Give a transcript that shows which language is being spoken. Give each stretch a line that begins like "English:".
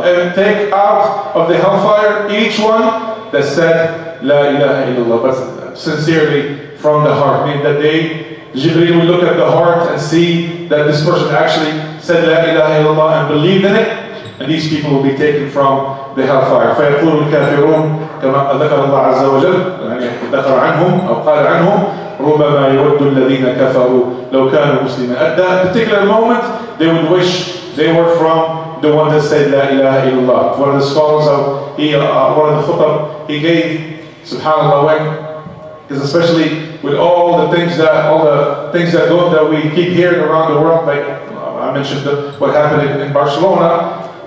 English: And take out of the hellfire each one that said La ilaha illallah, but sincerely from the heart. Meaning that Jibreel will look at the heart and see that this person actually said La ilaha illallah and believed in it, and these people will be taken from the hellfire.
Arabic: فيقول الكافرون كما ذكر الله عز وجل, ذكر عنهم أو قال عنهم ربما يود الذين كفروا لو كانوا مسلمين.
English: At that particular moment, they would wish they were from the one that said La ilaha illallah. One of the scholars of one of the khutbah he gave, subhanAllah, because especially with all the things that go that we keep hearing around the world, like I mentioned what happened in Barcelona.